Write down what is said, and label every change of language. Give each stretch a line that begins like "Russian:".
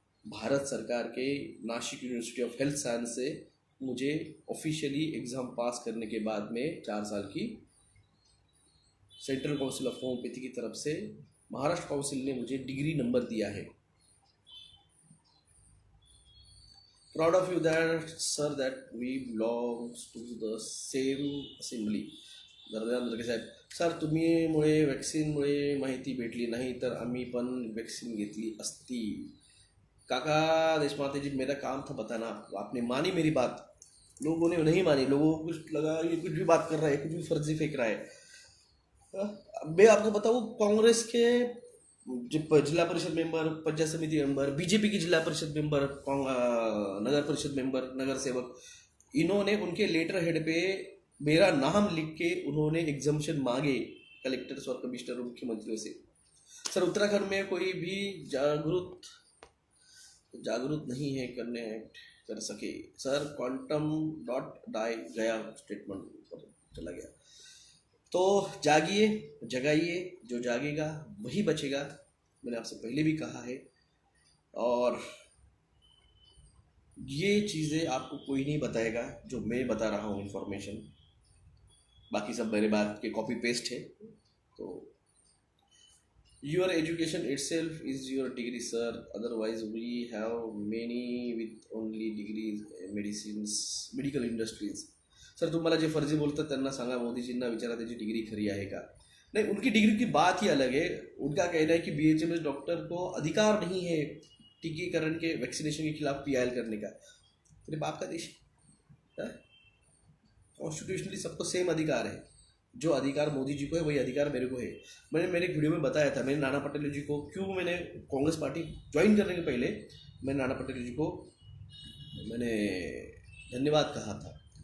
Hindi: भारत सरकार के Nashik university of health science से मुझे ऑफिशियली एग्ज़ाम पास करने के बाद में 4 साल की सेंट्रल काउंसिल ऑफ होम्योपैथी की तरफ से महाराष्ट्र काउंसिल ने मुझे डिग्री नंबर दिया है।
English: Proud of you that sir that we belongs to the same assembly.
Marathi: Dharmendra Saheb, sir तुम्हीमुळे वॅक्सिनमुळे माहिती भेटली, नाही तर आम्ही पण वॅक्सिन घेतली असती।
Hindi: काका देशपांडे जी, मेरा काम था बताना, आपने मानी मेरी बात, लोगों ने नहीं मानी। लोगों को कुछ लगा ये कुछ भी बात कर रहा है, कुछ भी फर्जी फेंक रहा है। मैं आपको बताऊँ, कांग्रेस के जिला परिषद मेंबर, पंचायत समिति मेंबर, बीजेपी की जिला परिषद मेंबर, नगर परिषद मेंबर, नगर सेवक, इन्होंने उनके लेटर हेड पे मेरा नाम लिख के उन्होंने एग्जम्पशन मांगे कलेक्टर्स और कमिश्नर और मुख्यमंत्रियों से। सर उत्तराखंड में कोई भी जागरूक नहीं है करने कर सके। सर क्वांटम डॉट डाई गया, स्टेटमेंट चला गया। तो जागिए, जगाइए, जो जागेगा वही बचेगा, मैंने आपसे पहले भी कहा है। और ये चीज़ें आपको कोई नहीं बताएगा जो मैं बता रहा हूँ इन्फॉर्मेशन, बाकी सब मेरे बात के कॉपी पेस्ट है।
English: तो your education itself is your degree sir, otherwise we have many with only degrees, medical industries.
Marathi: Sir तुम्हाला जे फर्जी बोलतात त्यांना सांगा, मोदीजींना विचारा त्याची डिग्री खरी आहे का।
Hindi: नहीं, उनकी डिग्री की बात ही अलग है। उनका कहना है कि BHMS डॉक्टर को अधिकार नहीं है टीकाकरण के, वैक्सीनेशन के खिलाफ PIL करने का। तेरे बाप का देश है, कॉन्स्टिट्यूशनली सबको सेम अधिकार है। जो अधिकार मोदी जी को है वही अधिकार मेरे को है। मैंने मेरे वीडियो में बताया था, मैंने नाना पटेल जी को, क्यों मैंने कांग्रेस पार्टी ज्वाइन करने के पहले मैंने नाना पटेल जी को मैंने धन्यवाद कहा था।